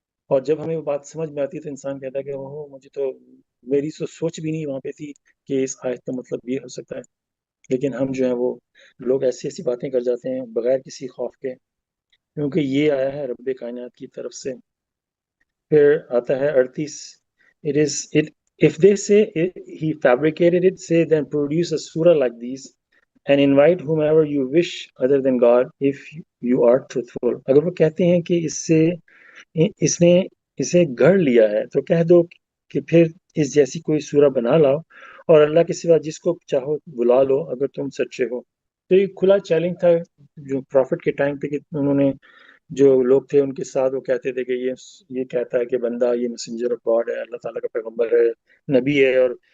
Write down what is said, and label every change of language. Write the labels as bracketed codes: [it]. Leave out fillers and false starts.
[ur] اور جب ہمیں وہ بات سمجھ میں آتی ہے تو انسان کہتا ہے کہ مجھے تو میری سوچ بھی نہیں وہاں پہ تھی کہ اس آیت کا مطلب یہ ہو سکتا ہے. لیکن ہم جو ہیں وہ لوگ ایسی ایسی باتیں کر جاتے ہیں بغیر کسی خوف کے، کیونکہ یہ آیا ہے رب کائنات کی طرف سے. پھر آتا ہے 38. [en] It is it if they say he fabricated it, say then produce a surah like these and invite whomever you wish other than God if you are truthful. [ur] اگر وہ کہتے ہیں کہ اس نے اسے گھڑ لیا ہے تو کہہ دو کہ پھر اس جیسی کوئی سورہ بنا لاؤ، اور اللہ کے سوا جس کو چاہو بلا لو اگر تم سچے ہو. تو یہ کھلا چیلنج تھا جو پروفٹ کے ٹائم پہ، کہ انہوں نے، جو لوگ تھے ان کے ساتھ، وہ کہتے تھے کہ یہ کہتا ہے کہ بندہ یہ میسنجر آف گاڈ ہے، اللہ تعالیٰ کا پیغمبر ہے، نبی ہے، اور